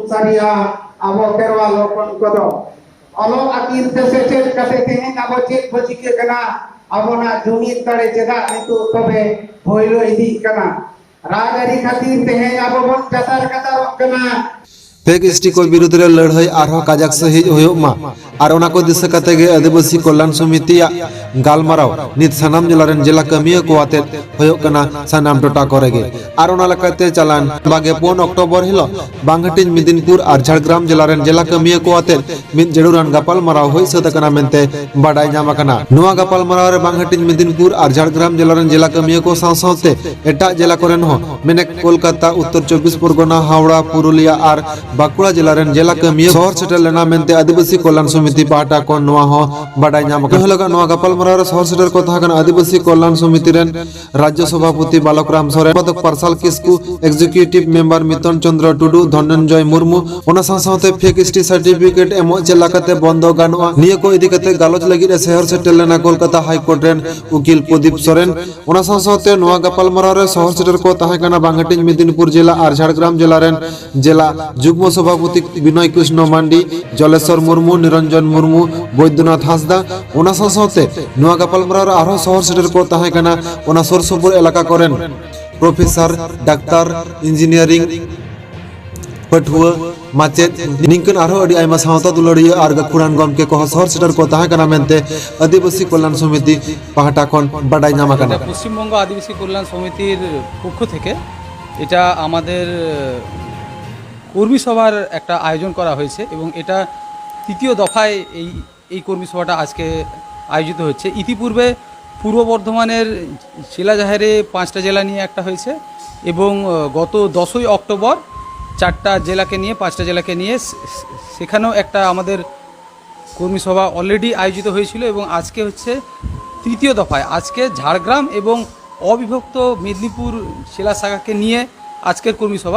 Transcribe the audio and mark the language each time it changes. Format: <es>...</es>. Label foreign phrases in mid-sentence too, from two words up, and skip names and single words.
<sat>सारिया आबो केरवाल लोकन कोदो अलो आकिर ते सेट कते तेने आबो चेक बजी के कना आबो ना जुमित करे चेदा नितु तबे होइलो इदी कना राजरी खातिर तेहे आबो बन कतार कतार कना</sat> <en>fake ST</en> <sat>को विरुद्ध रे लड़ाई आरो काजक सही होयो मा आर ओना को दिस कते गे आदिवासी कल्याण समिति गालमाराव नित सनाम जिलारेन जिला कमिया को आते होयो कना सनाम टोटा करेगे आर ओना लकते चलान बागे 4 अक्टोबर हिलो बांगहटिन मिदिनपुर आर झारग्राम जिलारेन जिला कमिया को आते मिद जडुरान गपाल माराव होय सत कना मेनते बाडाय जामा कना नुवा गपाल माराव रे बांगहटिन मिदिनपुर आर झारग्राम जिलारेन जिला कमिया को सावसावते एटा जिला कोरेन हो मेने कोलकाता उत्तर 24 परगना हावड़ा पुरुलिया आर बाकुड़ा जिलारेन जिला कमिया शहर सेटल लेना मेनते आदिवासी कल्याण समिति पाटा को नुवा हो बाडाय जामा कना लगा नुवा गपाल माराव रे शहर सेटल को थाकन आदिवासी कल्याण समिति रेन राज्य सभापति बालकराम सोरेन पदक पार्सल किस्कु</sat> <en>executive member</en> <sat>मितन चंद्र टुडू धनंजय मुर्मू ओना सावसावते</sat> <en>fake ST certificate</en> <sat>एमो चेलाकते बंद गानोआ निया को इदी कते गालोच लगी रे शहर सेटल लेना कोलकाता हाई कोर्ट रेन उकिल प्रदीप सोरेन ओना सावसावते नुवा गपाल माराव रे शहर सेटल को थाकन बांगहटिन मिदिनपुर जिला आर झारग्राम जिला रेन जिला जुग्म सभापति विनय कृष्ण मांडी जलेश्वर मुर्मू निरंजन मुर्मू बैद्यनाथ हासदा ओना सावसावते नुवा गपाल माराव आरो शहर सेटल को थाकन ओना सुरसुपुर इलाका करेन</sat> <en>professor doctor engineering</en> <sat>पठुआ माचेत निंकन आरो अडी आयमा सावता दुलड़िया आर गखुरान गमके को शहर सेटल को थाकन मेनते आदिवासी कल्याण समिति पाहाटा खन बाडाय नामा कना</sat> <bn>পশ্চিমবঙ্গ আদিবাসী কল্যাণ সমিতির পক্ষ থেকে এটা আমাদের কর্মী সভার একটা আয়োজন করা হয়েছে এবং এটা তৃতীয় দফায় এই কর্মী সভাটা আজকে আয়োজিত হচ্ছে। ইতিপূর্বে পূর্ব বর্ধমানের জেলা জাহেরে 5টা জেলা নিয়ে একটা হয়েছে এবং গত 10ই অক্টোবর 4টা জেলাকে নিয়ে 5টা জেলাকে নিয়ে সেখানেও একটা আমাদের কর্মী সভা অলরেডি আয়োজিত হয়েছিল এবং আজকে হচ্ছে তৃতীয় দফায় আজকে ঝাড়গ্রাম এবং অবিভক্ত মেদিনীপুর জেলা শাখাকে নিয়ে আজকের কর্মী সভা।</bn>